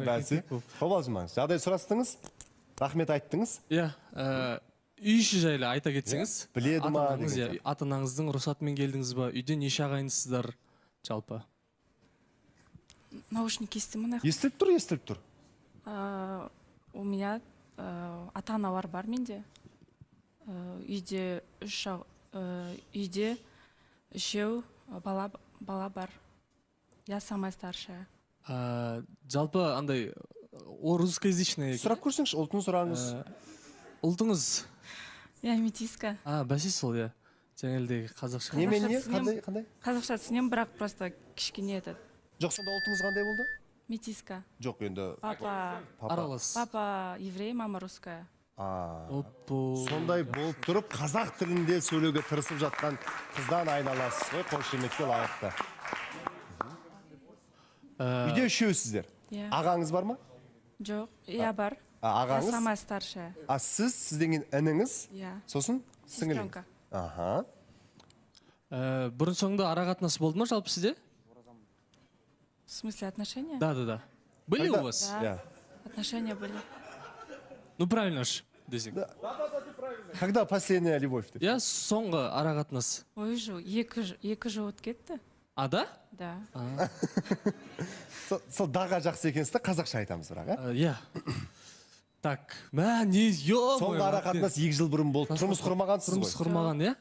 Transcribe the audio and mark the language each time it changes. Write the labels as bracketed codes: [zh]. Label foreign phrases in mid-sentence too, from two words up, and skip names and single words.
[kk] Бәсе, қобалжымаңыз. Жағдай сұрастыңыз, рахмет айттыңыз. Иә, үй іші жайлы айта кетсеңіз. Біледі ма? Ата-анаңыздың рұқсатымен келдіңіз ба? Үйде неше ағайындысыздар жалпы? Наушник естімін. Естіліп тұр. [ru] У меня [kk] ата-аналар бар менде. Үйде үшеу бала бар. [ru] Я самая старшая. [kk] Жалпы андай русскоязычный. Сұрап көрсеңші, ұлтын сұраңыз. Ұлтыңыз? [ru] Я метиска. [kk] Бәсе сол, иә. Жаңелдегі қазақша. Немене? Қандай? Қазақша түсінем, бірақ просто кішкене етеді. Жоқ, сонда ұлтыңыз қандай болды? Метиска. Жоқ, енді... Аралас. [ru] Папа еврей, мама русская. [kk] Сондай болып тұрып, қазақ тілінде сөйлеуге тырысып жатқан қыздан айналасыз ғой, қошеметке лайықты. Үйде үшеусіздер. Ағаңыз бар ма? Жоқ, иә бар. Ағаңыз? [ru] Я самая старшая. [kk] Сізден ініңіз? Иә. Сосын сіңіліңіз? Бұрын соңды арақатынасы болды ма жалпы сізде? [ru] В смысле отношения? Да. Были у вас? Да. Отношения были. Ну правильно ж. Когда последняя любовь? [kk] Я соңғы арақатынас. Ой, екі жыл өтіп кетті. [ru] Да? Да. [kk] Сол даға жақсы екенсіз де қазақша айтамыз бірақ, ә? Иә. Так, соңғы арақатынас 2 жыл бұрын болды. Тұрмыс құрмағансыз ғой? Тұрмыс құрмаған, иә?